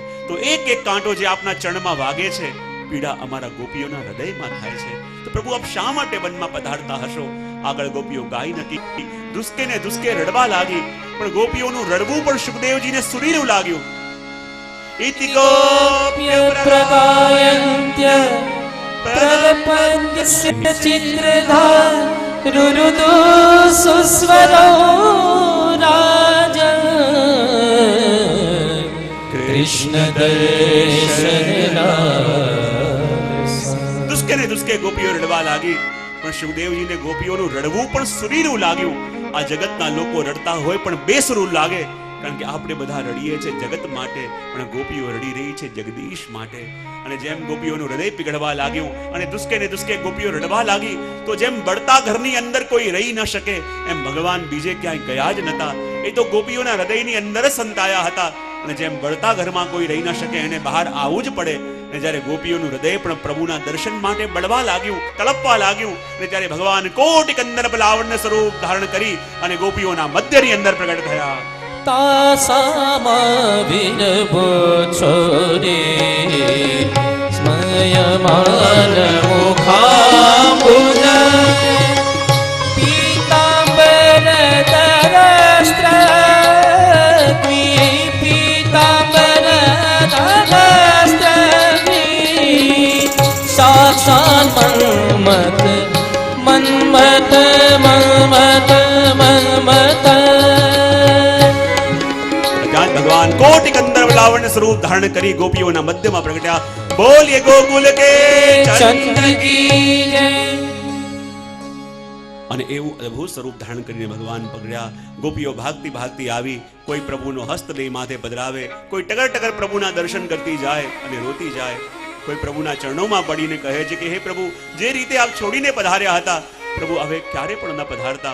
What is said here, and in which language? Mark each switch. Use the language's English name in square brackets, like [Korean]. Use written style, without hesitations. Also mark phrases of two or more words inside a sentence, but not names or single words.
[Gujarati] તો એક એક કાંટો જે આપના ચરણમાં વાગે છે, પીડા અમારા ગોપીઓના હૃદયમાં થાય છે. તો પ્રભુ આપ શા માટે વનમાં પધારતા હશો? આગળ ગોપીઓ ગાઈ નથી, દુસ્કે ને દુસ્કે રડવા લાગી, પણ ગોપીઓનું રડવું પણ સુખદેવજીને સુરીલું લાગ્યું. [Sanskrit] इति गोप्य प्रगायन्त्य प्रलपन्त्य चित्रधार रुरुदु सुस्वरो राजन् कृष्ण दर्शनलालसा. [Gujarati] દુસ્કે ને દુસ્કે ગોપીઓ રડવા લાગી, પણ સુખદેવજીને ગોપીઓનું રડવું પણ સુરીલું લાગ્યું. આ જગતના લોકો રડતા હોય પણ બેસુરું લાગે, કારણ કે આપણે બધા રડીએ છીએ જગત માટે, પણ ગોપીઓ રડી રહી છે જગદીશ માટે. અને જેમ ગોપીઓનું હૃદય પીગળવા લાગ્યું અને દુસ્કે ને દુસ્કે ગોપીઓ રડવા લાગી, તો જેમ બળતા ઘરની અંદર કોઈ રહી ન શકે, એમ ભગવાન બીજે ક્યાંય ગયા જ નતા. એ તો ગોપીઓના હૃદયની અંદર જ સંતાયા હતા. અને જેમ બળતા ઘરમાં કોઈ રહી ન શકે, એને બહાર આવવું જ પડે. અને જ્યારે ગોપીઓનું હૃદય પણ પ્રભુના દર્શન માટે બળવા લાગ્યું, તળપવા લાગ્યું, અને ત્યારે ભગવાન કોટિ કંદર્પ લાવણ્ય સ્વરૂપ ધારણ કરી અને ગોપીઓના મધ્યની અંદર પ્રગટ થયા. [Sanskrit] तासामा विनभो छोरे स्मयमान मुखाम्बुज पीताम्बर धरस्त्र पीताम्बर धरस्त्र साक्षात् मन्मथ मन्मथ मन्मथ मन्मथ. [Gujarati] ભગવાન કોટિ કંદર્પ લાવણ્ય સ્વરૂપ ધારણ કરી ગોપીઓના મધ્યમાં પ્રગટ્યા. બોલીએ ગોકુલ કે [Hindi] चंद्र की जय. [Gujarati] અને એવું અદ્ભુત સ્વરૂપ ધારણ કરીને ભગવાન પગડ્યા. ગોપીઓ ભાગતી ભાગતી આવી, કોઈ પ્રભુનો હસ્ત લઈ માથે પધરાવે, કોઈ ટગર ટગર પ્રભુના દર્શન કરતી જાય અને રોતી જાય, કોઈ પ્રભુના ચરણોમાં પડીને કહે છે કે હે પ્રભુ, જે રીતે આપ છોડીને પધાર્યા હતા, પ્રભુ હવે ક્યારે પણ ન પધારતા.